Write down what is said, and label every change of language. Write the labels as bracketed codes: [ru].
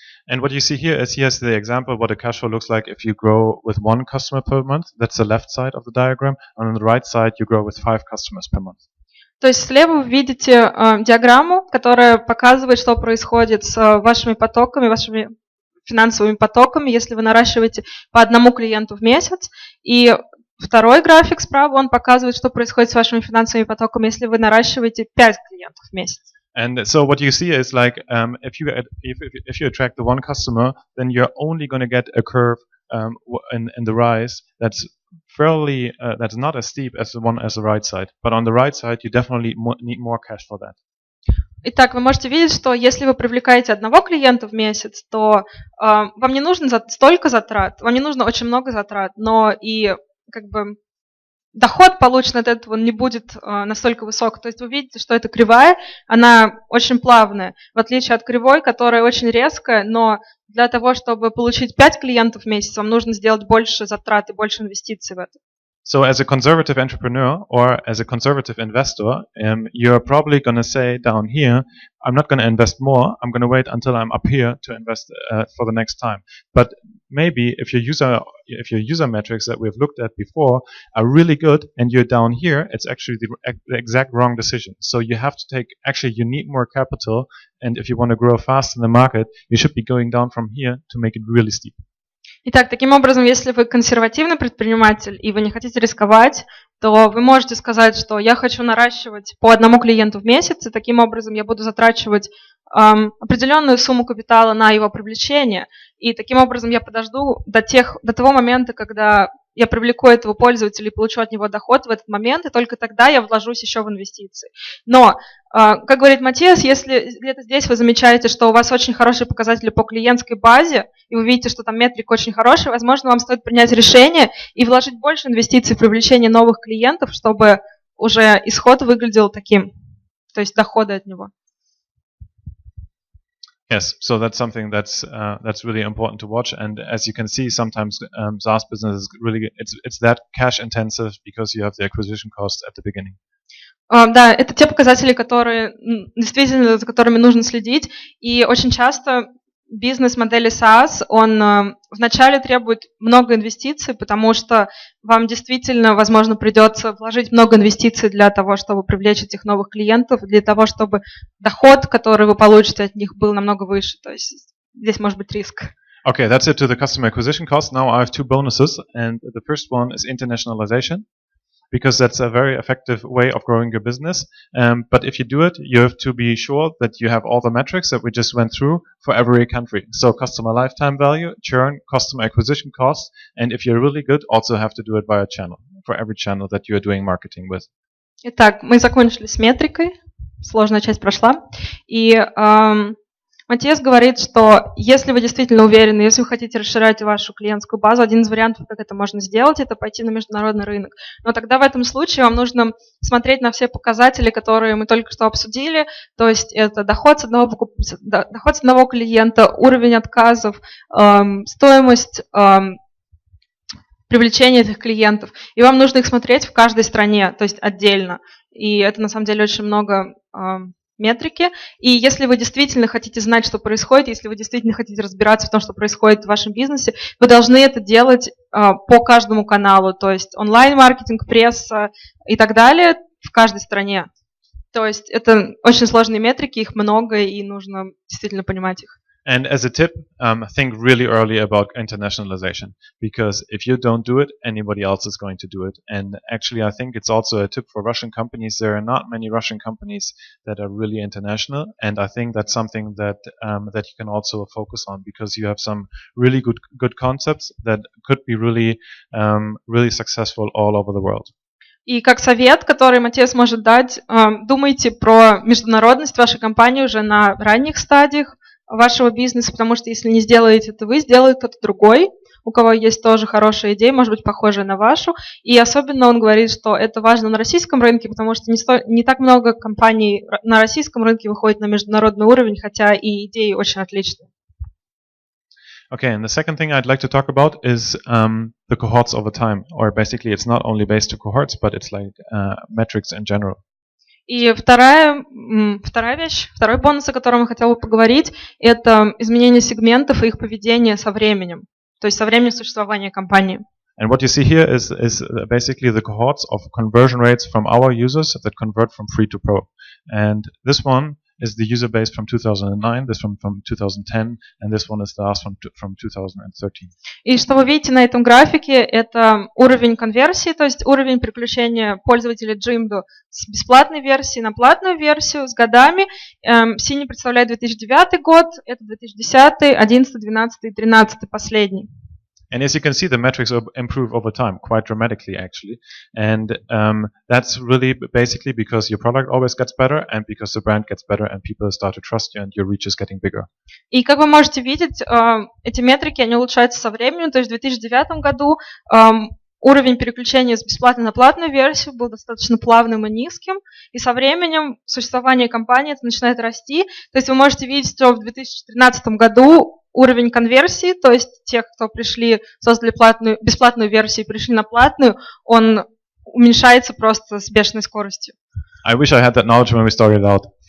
[en] And what you see here is here's the example what a cash flow looks like if you grow with one customer per month. That's the left side of the diagram. And on the right side, you grow with 5 customers per month. [ru] То есть слева вы видите диаграмму, которая показывает, что происходит с вашими потоками, вашими финансовыми потоками, если вы наращиваете по одному клиенту в месяц. И второй график справа, он показывает, что происходит с вашими финансовыми потоками, если вы наращиваете 5 клиентов в месяц. [en] And so what you see is like if you attract the one customer, then you're only going to get a curve in the rise that's fairly that's not as steep as the one as the right side. But on the right side, you definitely need more cash for that. [ru] Итак, вы можете видеть, что если вы привлекаете одного клиента в месяц, то вам не нужно столько затрат, вам не нужно очень много затрат, но и как бы доход, полученный от этого, не будет настолько высок. То есть вы видите, что эта кривая, она очень плавная, в отличие от кривой, которая очень резкая, но для того, чтобы получить 5 клиентов в месяц, вам нужно сделать больше затрат и больше инвестиций в это. [en] So as a conservative entrepreneur or as a conservative investor, you're probably going to say down here, I'm not going to invest more. I'm going to wait until I'm up here to invest for the next time. But maybe if your user metrics that we've looked at before are really good and you're down here, it's actually the exact wrong decision. So you have to you need more capital. And if you want to grow fast in the market, you should be going down from here to make it really steep. [ru] Итак, таким образом, если вы консервативный предприниматель и вы не хотите рисковать, то вы можете сказать, что я хочу наращивать по одному клиенту в месяц, и таким образом я буду затрачивать определенную сумму капитала на его привлечение, и таким образом я подожду до того момента, когда я привлеку этого пользователя и получу от него доход в этот момент, и только тогда я вложусь еще в инвестиции. Но, как говорит Matthias, если где-то здесь вы замечаете, что у вас очень хорошие показатели по клиентской базе, и вы видите, что там метрика очень хорошая, возможно, вам стоит принять решение и вложить больше инвестиций в привлечение новых клиентов, чтобы уже исход выглядел таким, то есть доходы от него. [en] Yes, so that's something that's really important to watch, and as you can see, sometimes SaaS business is really it's that cash intensive because you have the acquisition cost at the beginning. [ru] Да, это те показатели, которые действительно за которыми нужно следить, и очень часто бизнес модели SaaS, он вначале требует много инвестиций, потому что вам действительно, возможно, придется вложить много инвестиций для того, чтобы привлечь этих новых клиентов, для того, чтобы доход, который вы получите от них, был намного выше. То есть здесь может быть риск. [en] Okay, that's it to the customer acquisition cost. Now I have two bonuses, and the first one is internationalization, because that's a very effective way of growing your business. But if you do it, you have to be sure that you have all the metrics that we just went through for every country. So customer lifetime value, churn, customer acquisition costs, and if you're really good, also have to do it via channel, for every channel that you're doing marketing with. [ru] Итак, мы закончили с метрикой, сложная часть прошла, и Matthias говорит, что если вы действительно уверены, если вы хотите расширять вашу клиентскую базу, один из вариантов, как это можно сделать, это пойти на международный рынок. Но тогда в этом случае вам нужно смотреть на все показатели, которые мы только что обсудили, то есть это доход с одного клиента, уровень отказов, стоимость привлечения этих клиентов. И вам нужно их смотреть в каждой стране, то есть отдельно. И это на самом деле очень много метрики, и если вы действительно хотите знать, что происходит, если вы действительно хотите разбираться в том, что происходит в вашем бизнесе, вы должны это делать по каждому каналу, то есть онлайн-маркетинг, пресса и так далее в каждой стране. То есть это очень сложные метрики, их много, и нужно действительно понимать их. [en] And as a tip, think really early about internationalization, because if you don't do it, anybody else is going to do it. And actually, I think it's also a tip for Russian companies. There are not many Russian companies that are really international, and I think that's something that that you can also focus on, because you have some really good concepts that could be really really successful all over the world. [ru] И как совет, который Matthias может дать, думайте про международность вашей компании уже на ранних стадиях вашего бизнеса, потому что если не сделаете это вы, сделает кто-то другой, у кого есть тоже хорошая идея, может быть, похожая на вашу. И особенно он говорит, что это важно на российском рынке, потому что не так много компаний на российском рынке выходит на международный уровень, хотя и идеи очень отличные. [en] Okay, and the second thing I'd like to talk about is the cohorts over time, or basically it's not only based on cohorts, but it's like metrics in general. [ru] И вторая вещь, второй бонус, о котором я хотела бы поговорить, это изменение сегментов и их поведение со временем, то есть со временем существования компании. [en] And what you see here is basically the cohorts of conversion rates from our users that convert from free to pro. And this one is the user base from 2009, this from 2010, and this one is the last from 2013. [ru] И что вы видите на этом графике, это уровень конверсии, то есть уровень переключения пользователей Jimdo с бесплатной версии на платную версию с годами. Синий представляет 2009 год, это 2010, 2011, 2012 и 2013 последний. [en] And as you can see, the metrics improve over time, quite dramatically actually. And that's really basically because your product always gets better, and because the brand gets better, and people start to trust you, and your reach is getting bigger. [ru] И как вы можете видеть, эти метрики, они улучшаются со временем. То есть в 2009 году уровень переключения с бесплатной на платную версию был достаточно плавным и низким, и со временем существование компании это начинает расти. То есть вы можете видеть, что в 2013 году уровень конверсии, то есть тех, кто пришли, создали бесплатную версию и пришли на платную, он уменьшается просто с бешеной скоростью. [en] I wish I had that knowledge when we started out.